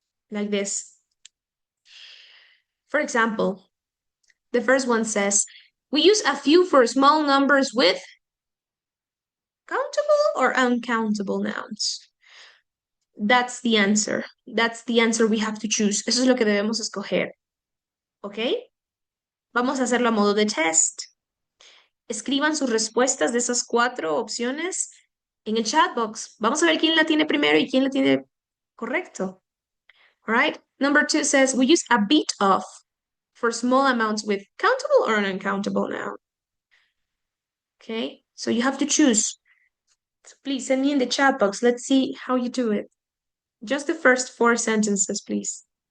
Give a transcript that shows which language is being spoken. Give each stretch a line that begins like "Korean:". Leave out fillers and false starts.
English: Like this. For example, the first one says, we use a few for small numbers with countable or uncountable nouns. That's the answer. That's the answer we have to choose.
Spanish: Eso es lo que debemos escoger. ¿Ok? Vamos a hacerlo a modo de test. Escriban sus respuestas de esas 4 opciones en el chat box. Vamos a ver quién la tiene primero y quién la tiene correcto.
English: All right. Number 2 says, we use a bit of for small amounts with countable or uncountable noun. Okay. So you have to choose. So please send me in the chat box. Let's see how you do it. Just the first 4 sentences, please.